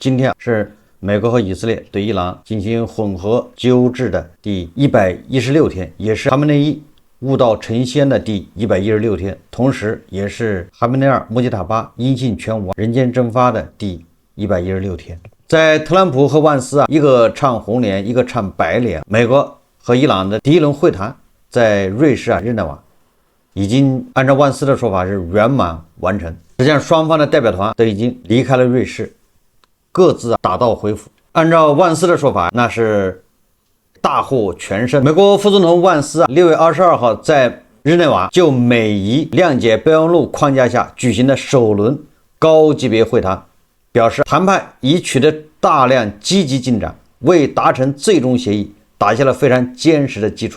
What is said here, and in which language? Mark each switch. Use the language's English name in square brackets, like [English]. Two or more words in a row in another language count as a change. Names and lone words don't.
[Chinese] 今天是美国和以色列对伊朗进行混合纠治的第116天，也是哈梅内伊悟道成仙的第116天，同时也是哈梅内尔穆吉塔巴音信全无、人间蒸发的第116天。在特朗普和万斯一个唱红脸，一个唱白脸，美國和伊朗的第一輪會談在瑞士日內瓦已經按照萬斯的說法是圓滿完成。實際上雙方的代表團都已經離開了瑞士，各自打道回府。按照萬斯的說法，那是大獲全勝。美國副總統萬斯6月22號在日內瓦就美伊諒解備忘錄框架下舉行的首輪高級別會談，表示談判已取得大量積極進展，為達成最終協議打下了非常堅實的基礎。